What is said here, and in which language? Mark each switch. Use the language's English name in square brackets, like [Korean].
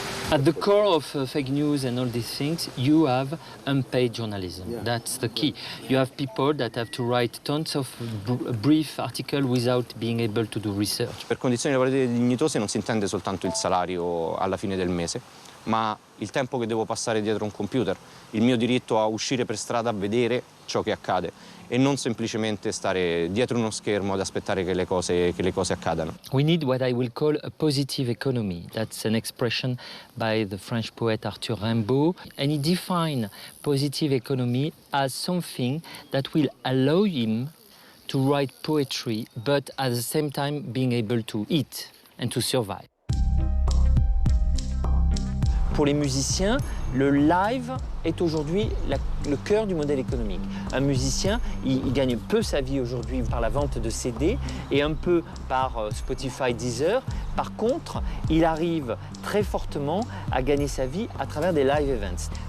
[English] At the core of fake news and all these things, you have unpaid journalism. Yeah. That's the key. You have people that have to write tons of brief articles without being able to do research. [Italian] Per condizioni lavorative dignitose non si intende soltanto il salario alla fine del mese, ma il tempo che devo passare dietro un computer, il mio diritto a uscire per strada a vedere ciò che accade e non semplicemente stare dietro uno schermo ad aspettare che le cose accadano. [English] We need what I will call a positive economy. That's an expression by the French poet Arthur Rimbaud, and he defined positive economy as something that will allow him to write poetry, but at the same time being able to eat and to survive. [French] Pour les musiciens, le live est aujourd'hui le cœur du modèle économique. Un musicien, il gagne peu sa vie aujourd'hui par la vente de CD et un peu par Spotify, Deezer. Par contre, il arrive très fortement à gagner sa vie à travers des live events.